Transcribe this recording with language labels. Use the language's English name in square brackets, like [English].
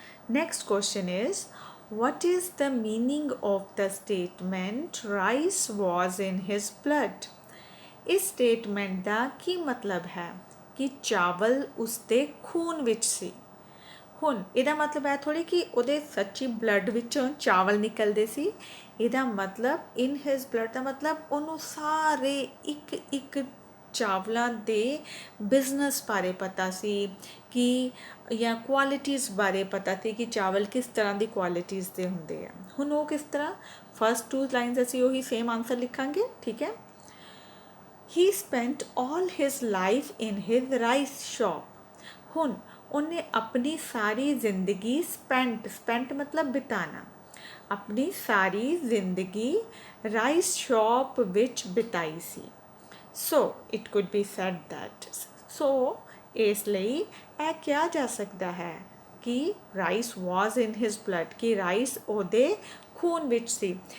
[English] next question is what is the meaning of the statement rice was in his blood [Punjabi] ਇਸ statement ਦਾ ਕੀ ਮਤਲਬ ਹੈ ਕਿ ਚਾਵਲ ਉਸਦੇ ਖੂਨ ਵਿੱਚ ਸੀ ਹੁਣ ਇਹਦਾ ਮਤਲਬ ਹੈ ਥੋੜੀ ਕਿ ਉਹਦੇ ਸੱਚੀ ਬਲੱਡ ਵਿੱਚੋਂ ਚਾਵਲ ਨਿਕਲਦੇ ਸੀ ਇਹਦਾ ਮਤਲਬ ਇਨ ਹਿਜ਼ ਬਲੱਡ ਦਾ ਮਤਲਬ ਉਹਨੂੰ ਸਾਰੇ ਇੱਕ ਚਾਵਲਾਂ ਦੇ ਬਿਜ਼ਨਸ ਬਾਰੇ ਪਤਾ ਸੀ ਕਿ ਜਾਂ ਕੁਆਲਿਟੀਜ਼ ਬਾਰੇ ਪਤਾ ਸੀ ਕਿ ਚਾਵਲ ਕਿਸ ਤਰ੍ਹਾਂ ਦੀ ਕੁਆਲਿਟੀਜ਼ ਦੇ ਹੁੰਦੇ ਆ। ਹੁਣ ਉਹ ਕਿਸ ਤਰ੍ਹਾਂ, ਫਸਟ 2 ਲਾਈਨਸ ਅਸੀਂ ਉਹੀ ਸੇਮ ਆਨਸਰ ਲਿਖਾਂਗੇ, ਠੀਕ ਹੈ। [English] He spent all his life in his rice shop. [Punjabi] ਹੁਣ ਉਹਨੇ ਆਪਣੀ ਸਾਰੀ ਜ਼ਿੰਦਗੀ ਸਪੈਂਟ ਮਤਲਬ ਬਿਤਾਣਾ, ਆਪਣੀ ਸਾਰੀ ਜ਼ਿੰਦਗੀ ਰਾਈਸ ਸ਼ੌਪ ਵਿੱਚ ਬਿਤਾਈ ਸੀ। [English] so it could be said that, [Punjabi] ਸੋ ਇਸ ਲਈ ਇਹ ਕਿਹਾ ਜਾ ਸਕਦਾ ਹੈ ਕਿ [English] rice was in his blood, [Punjabi] ਕਿ ਰਾਈਸ ਉਹਦੇ ਖੂਨ ਵਿੱਚ ਸੀ।